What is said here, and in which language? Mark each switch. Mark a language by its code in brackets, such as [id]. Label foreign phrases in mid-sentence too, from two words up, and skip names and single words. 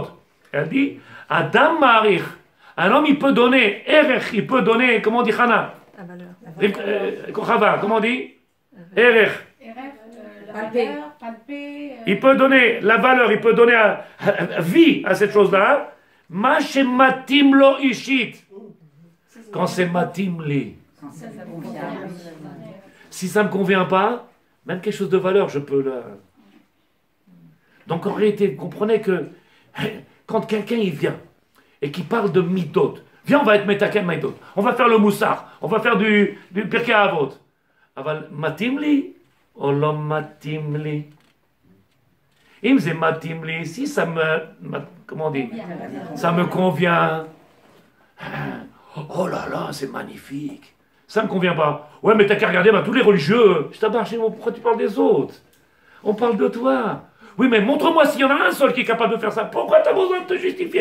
[fr] Elle dit, [he] אדם מעריך, [fr] un homme il peut donner, Erech, il peut donner, comment on dit Chana? La valeur. Kochava, comment on dit? Erech. Il peut donner la valeur, il peut donner vie à cette chose-là. [he] מה שמתאים לו אישית. [fr] Quand c'est [he] מתאים לי. [fr] Si ça ne me convient pas, même quelque chose de valeur, je peux le... Donc en réalité, vous comprenez que quand quelqu'un il vient et qui parle de midot, viens on va être [he] מתקן מידות, [fr] on va faire le moussard, on va faire du pirkei avot. [he] אבל מתאים לי. עולם מתאים לי. אם זה מתאים לי, [fr] si ça me, comment on dit, ça me convient. Oh là là, c'est magnifique. Ça me convient pas. Ouais, mais t'as qu'à regarder tous les religieux. Je t'abarre chez moi, pourquoi tu parles des autres? On parle de toi. Oui, mais montre-moi s'il y en a un seul qui est capable de faire ça. Pourquoi t'as besoin de te justifier?